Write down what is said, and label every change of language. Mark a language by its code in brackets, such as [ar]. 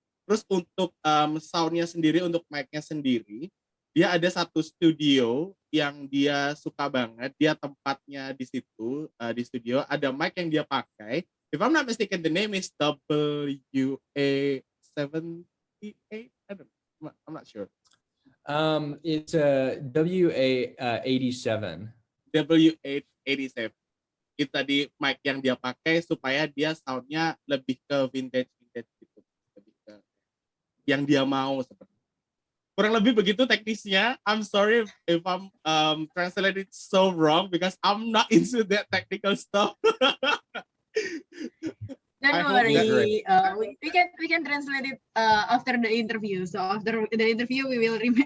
[id] Terus untuk soundnya sendiri, untuk mic-nya sendiri, dia ada satu studio yang dia suka banget. Dia tempatnya di situ, di studio. Ada mic yang dia pakai. [en] If I'm not mistaken, the name is WA-78. I'm not sure. It's a WA-87. WA-87. [id] Itu tadi mic yang dia pakai supaya dia soundnya lebih ke vintage gitu. Lebih ke yang dia mau seperti. Kurang lebih begitu teknisnya. [en] I'm sorry if I'm translated so wrong because I'm not into that technical stuff. Don't worry. We can translate it after the interview. So after the interview, we will